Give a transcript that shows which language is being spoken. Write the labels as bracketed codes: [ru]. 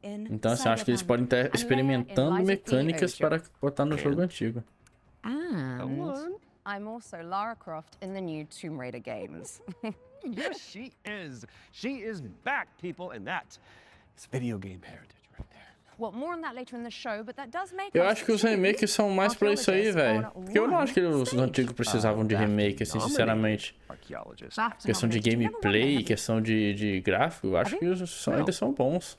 [pt] Então, assim, acho que eles podem estar experimentando mecânicas para botar no jogo antigo. [en] I'm also Lara Croft in the new Tomb Raider games. Yes, she is. She is back, people, and that is video game heritage right there. Well, more on that later in the show, but that does make [pt] Eu acho que os remakes são mais pra isso aí, velho. Porque eu não acho que os antigos precisavam de remake, assim, sinceramente. Questão de gameplay, questão de gráfico, eu acho que ainda são bons.